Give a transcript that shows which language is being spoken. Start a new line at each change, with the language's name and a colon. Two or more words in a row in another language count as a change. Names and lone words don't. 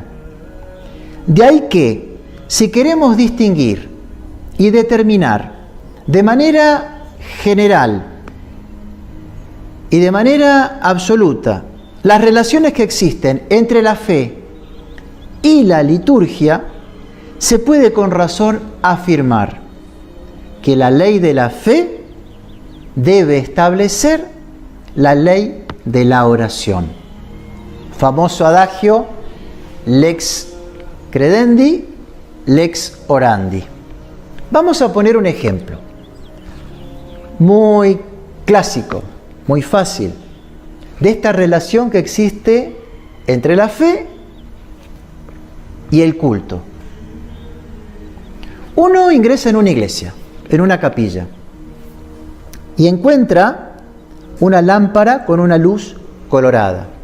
Spanish: De ahí que, si queremos distinguir y determinar de manera general y de manera absoluta las relaciones que existen entre la fe y la liturgia, se puede con razón afirmar que la ley de la fe debe establecer la ley de la oración. Famoso adagio,
Latin: lex credendi, lex orandi.
Spanish: Vamos a poner un ejemplo muy clásico, muy fácil, de esta relación que existe entre la fe y el culto. Uno ingresa en una iglesia, en una capilla, y encuentra una lámpara con una luz colorada.